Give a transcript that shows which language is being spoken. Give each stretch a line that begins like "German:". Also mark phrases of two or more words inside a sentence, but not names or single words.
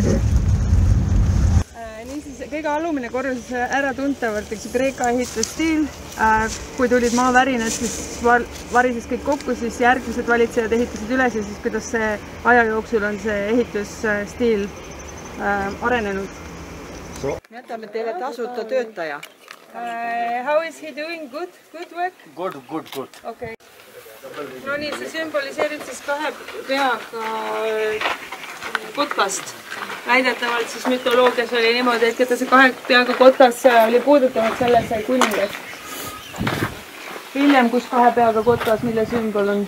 Estonian: Niisiis, kõige alumine korrus ära tuntavalt üks Kreeka ehitusstiil. Kui tulid maavärinad, siis varises kõik kokku, siis järgmised valitsejad ehitasid üles ja siis kuidas see aja jooksul on see ehitusstiil arenenud. Jätame teile tasuta töötaja.
English: How is he doing? Good? Good work? Good. Okay.
Estonian: No nii, see sümboliseerib siis 2 peaga kotkast. Väidetavalt siis mütoloogias oli niimoodi, et keda see 2 peaga kotkas oli puudutanud, selle sai kuningas. Hiljem, kus 2 peaga kotkas, mille sümbol on?